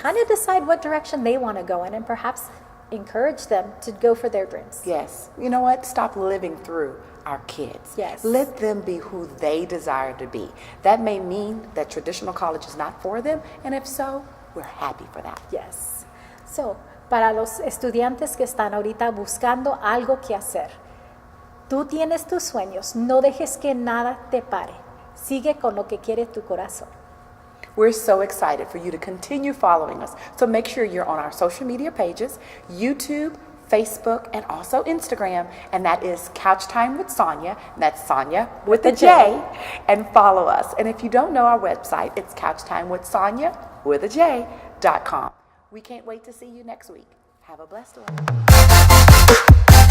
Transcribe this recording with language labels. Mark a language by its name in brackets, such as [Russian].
[English] kind of decide what direction they want to go in and perhaps encourage them to go for their dreams. Yes. You know what? Stop living through our kids. Yes. Let them be who they desire to be. That may mean that traditional college is not for them, and if so, we're happy for that. Yes. [Spanish] So, para los estudiantes que están ahorita buscando algo que hacer, tú tienes tus sueños, no dejes que nada te pare. Sigue con lo que quiere tu corazón. [English] We're so excited for you to continue following us. So make sure you're on our social media pages, YouTube, Facebook, and also Instagram. And that is Couch Time with Sonja. And that's Sonja with a J. And follow us. And if you don't know our website, it's couchtimewithsonja.com. We can't wait to see you next week. Have a blessed one.